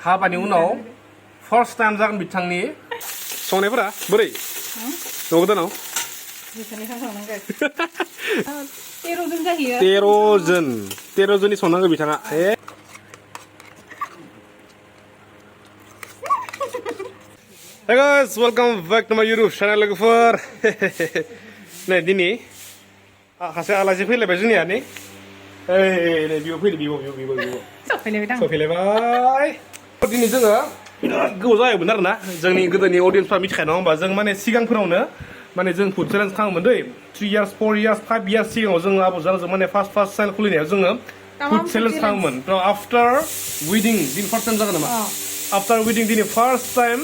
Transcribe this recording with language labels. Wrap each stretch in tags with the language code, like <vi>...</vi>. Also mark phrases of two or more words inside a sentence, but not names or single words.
<brx>हाबानि उनाव</brx> <en>first time</en> <brx>जागोन बिथांनि संनायफोरा बोरै न'गोदानाव 13 जाहैयो 13 जननि संनांगौ बिथाङा</brx> <en>Hey guys, welcome back to my YouTube channel</en> <brx>लोगोफोर नै दिनै सासे आलासि फैलायबाय जोंनिया नै नै बिबो फैदो बिबो सफैलायबाय दिनै जोङो बिराद गोबाव जायोमोन आरोना जोंनि गोदोनि अडियन्सफ्रा मिथिखायो नङा होमबा जों माने सिगांफोरावनो माने जों</brx> <en>food challenge</en> <brx>खालामोमोन दै</brx> <en>3 years 4 years 5 years</en> <brx>सिगाङाव जोङो आबौजों माने</brx> <en>first channel</en> <brx>खुलिनायाव जोङो</brx> <en>food challenge</en> <brx>खालामोमोन</brx> <en>after wedding</en> <brx>दिन</brx> <en>first time</en> <brx>जागोन नामा</brx> <en>after wedding</en> <brx>दिनै</brx> <en>first time</en>